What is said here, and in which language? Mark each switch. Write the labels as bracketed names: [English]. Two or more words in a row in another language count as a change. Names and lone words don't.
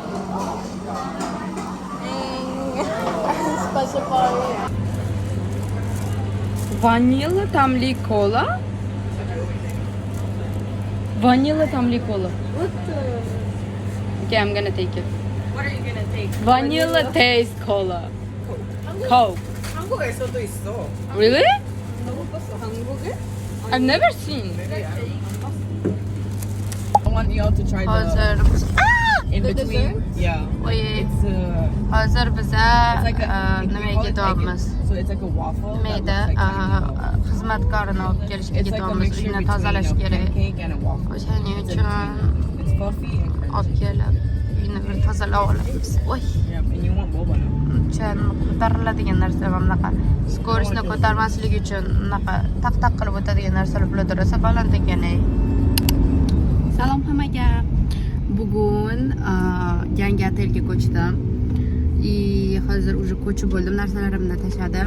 [English] Specify. [Uzbek] Vanilla tamli cola. Vanilla tamli cola. [English] What the? Okay, I'm gonna take it. What are you gonna take? Vanilla taste cola. Coke. [Korean] 한국에서도 있어. [English] Really? [Korean] 너 못 봤어? 한국에? [English] I've never seen. I want y'all to try the [Uzbek] Hazır. [English] in The between. dessert? Yeah. Oy. It's [Uzbek] Hazır bize [English] it's like a [Uzbek] nimaga [English] they call it [Uzbek] ketyapmiz? [English] so it's like a waffle. that [Uzbek] Mayda [English] looks like candy. [Uzbek] xizmatkorini olib kelishga [English] It's like a [Uzbek] ketyapmiz. [English] mixture [Uzbek] Uyni [English] between [Uzbek] tozalash [English] a [Uzbek] kerak. [English] pancake and a waffle. [Uzbek] O'shaning [English] It's [Uzbek] uchun [English] It's fluffy and crunchy. [Uzbek] olib kelib uyni bir tozalab olamiz. Voy. [English] Yeah, and you want boba now? [Uzbek] Chan ko'tariladigan narsa va bunaqa skorochni ko'tarmasligi uchun bunaqa taq qilib o'tadigan narsalar bularda rosa baland ekan. Salom hammaga. Bugun yangi otelga ko'chdim. Hozir уже ko'chib bo'ldim, narsalarimni tashladim.